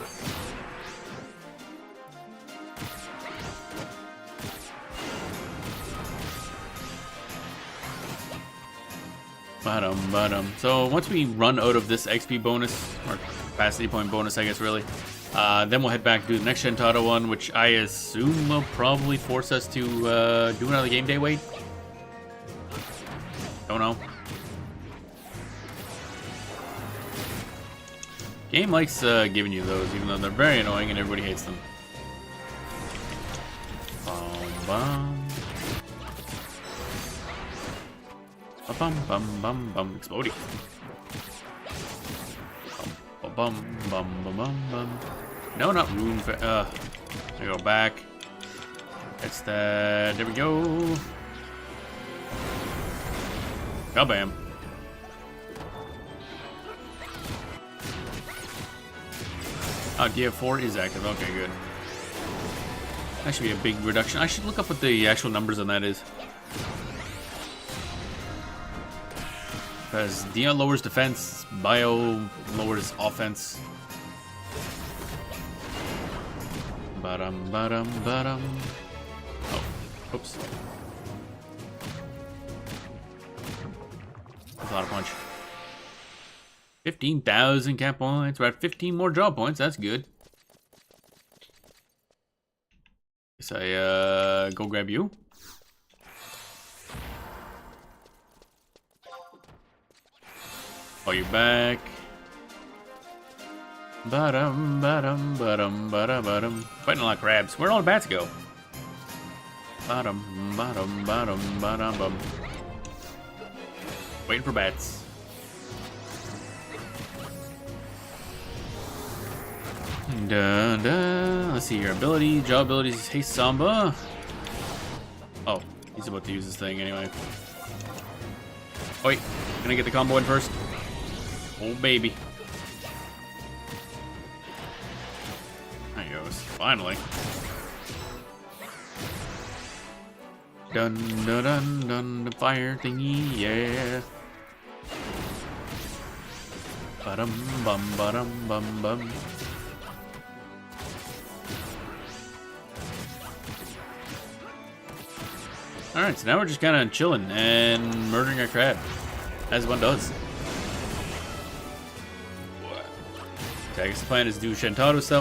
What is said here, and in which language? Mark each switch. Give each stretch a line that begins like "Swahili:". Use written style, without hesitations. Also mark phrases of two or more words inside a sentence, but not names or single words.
English: So once we run out of this XP bonus, or capacity point bonus, I guess, really, then we'll head back to do the next Shintaro one, which I assume will probably force us to do another game day wait. Don't know. Game likes giving you those, even though they're very annoying and everybody hates them. Bum. Bum bum bum bum exploding. Bum bum bum bum bum bum. No, not room for I go back. That's that. There we go. Kabam. Oh, DF4 is active. Okay, good. That should be a big reduction. I should look up what the actual numbers on that is. Because Dia lowers defense, Bio lowers offense. Ba-dum, ba-dum, ba-dum. Oh, oops. That's a lot of punch. 15,000 cap points. We're at 15 more draw points. That's good. Guess I go grab you. Oh, you're back. Ba-dum, ba-dum, ba-dum, ba-dum, ba-dum. Fighting a lot of crabs. Where'd all the bats go? Ba-dum, ba-dum, ba-dum, ba-dum, bum. Waiting for bats. Dun, dun. Let's see your ability. Jaw abilities. Hey, Samba. Oh, he's about to use this thing anyway. Wait, can I get the combo in first? Oh, baby. There he goes. Finally. Dun dun dun dun, the fire thingy, yeah. Ba-dum bum ba-dum bum bum. Alright, so now we're just kind of chilling and murdering our crab, as one does. Okay, I guess the plan is to do Shentaro stuff.